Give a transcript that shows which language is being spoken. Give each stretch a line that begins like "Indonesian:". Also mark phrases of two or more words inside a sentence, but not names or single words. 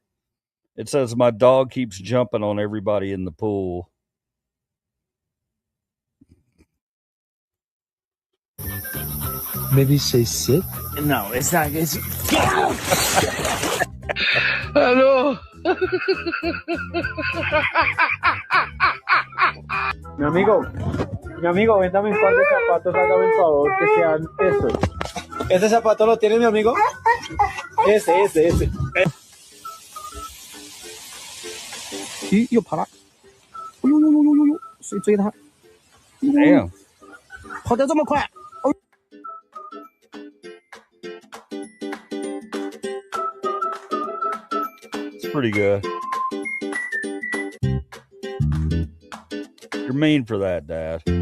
English: It says my dog keeps jumping on everybody in the pool. Maybe say sit. No, it's not. It's. Hello.
Spanish: Mi amigo, véndame un par de zapatos, hágame el favor, que sean estos. ¿Este zapato lo tiene mi amigo? Ese.
Chinese: 鱼又跑了，呦，谁追他？
English: Damn.
Chinese: 跑得这么快！
English: It's pretty good. You're mean for that, Dad.